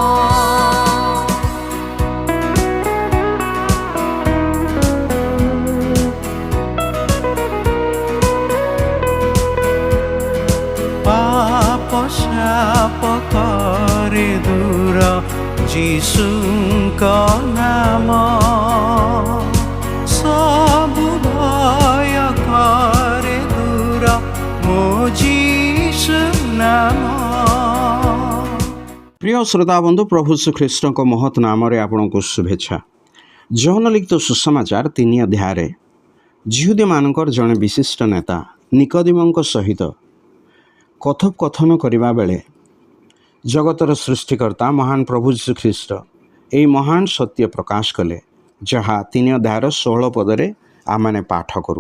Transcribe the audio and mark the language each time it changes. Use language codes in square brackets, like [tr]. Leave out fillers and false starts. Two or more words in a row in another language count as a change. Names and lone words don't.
[or] ପାପ ଶାପ କରେ ଦୂର ଯୀଶୁଙ୍କ ନାମ ସବୁ ଭୟ କରେ ଦୂର ମୋ ଯୀଶୁ ନାମ। ପ୍ରିୟ ଶ୍ରୋତା ବନ୍ଧୁ ପ୍ରଭୁ ଶ୍ରୀଖ୍ରୀଷ୍ଟଙ୍କ ମହତ୍ ନାମରେ ଆପଣଙ୍କୁ ଶୁଭେଚ୍ଛା। ଜହନ ଲିଖିତ ସୁସମାଚାର 3 ଅଧ୍ୟାୟରେ ଯିହୁଦୀମାନଙ୍କର ଜଣେ ବିଶିଷ୍ଟ ନେତା ନିକୋଦିମଙ୍କ ସହିତ କଥୋପକଥନ କରିବା ବେଳେ ଜଗତର ସୃଷ୍ଟିକର୍ତ୍ତା ମହାନ ପ୍ରଭୁ ଶ୍ରୀଖ୍ରୀଷ୍ଟ ଏହି ମହାନ ସତ୍ୟ ପ୍ରକାଶ କଲେ, ଯାହା 3 ଅଧ୍ୟାୟର 16 ପଦରେ ଆମମାନେ ପାଠ କରୁ।